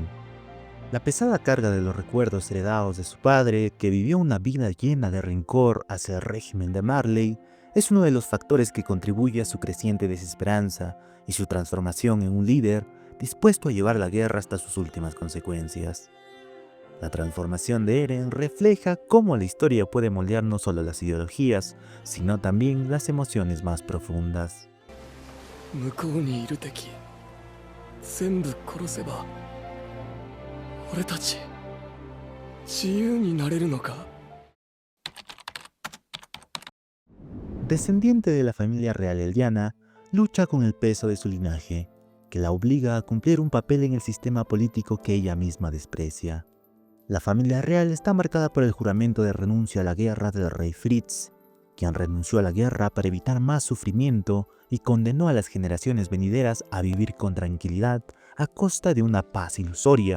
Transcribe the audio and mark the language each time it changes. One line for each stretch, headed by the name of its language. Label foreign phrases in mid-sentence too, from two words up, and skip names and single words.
Spanish: La pesada carga de los recuerdos heredados de su padre, que vivió una vida llena de rencor hacia el régimen de Marley, es uno de los factores que contribuye a su creciente desesperanza y su transformación en un líder dispuesto a llevar la guerra hasta sus últimas consecuencias. La transformación de Eren refleja cómo la historia puede moldear no solo las ideologías, sino también las emociones más profundas.
Japanese: 向こうにいる敵全部殺せば俺たち自由になれるのか。
Spanish: Descendiente de la familia real eldiana, lucha con el peso de su linaje, que la obliga a cumplir un papel en el sistema político que ella misma desprecia. La familia real está marcada por el juramento de renuncia a la guerra del rey Fritz, quien renunció a la guerra para evitar más sufrimiento y condenó a las generaciones venideras a vivir con tranquilidad a costa de una paz ilusoria.